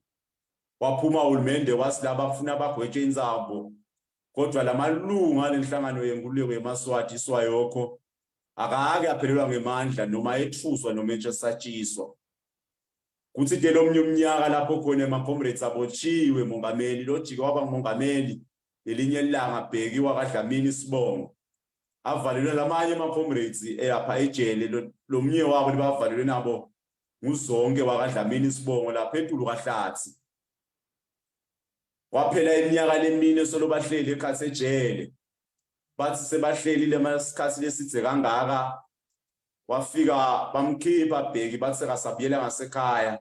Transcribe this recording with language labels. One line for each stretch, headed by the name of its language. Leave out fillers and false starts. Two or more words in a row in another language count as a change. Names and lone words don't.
Swati: Waphuma uHulumende wathi laba bafuna bagwetshwe inzambo. Kodwa lamalunga lenhlangano yenkuleko yeMaswati iSwayoko akake aphelelwa ngemandla noma ethuswa noma etsatshiswa. Kuthi delomnye umnyaka lapho khona ema-comrades abotshiwe mongameli lojike waba ngumongameli elinye ilanga Bheki wakwaDlamini Sibongo. Avalelwe lamanye ama-comrades apha ejele lomnye wabo libavalelwe nabo nguZonke wakwaDlamini Sibongo lapha eTulu kaHlatsi. Waphela iminyaka lemine solo bahleli ekhatsi ejele. Bathi sebahleli lemasikhathi lesithe kangaka wafika bamkhipha Bheki bathi sekasabiyela ngasekhaya.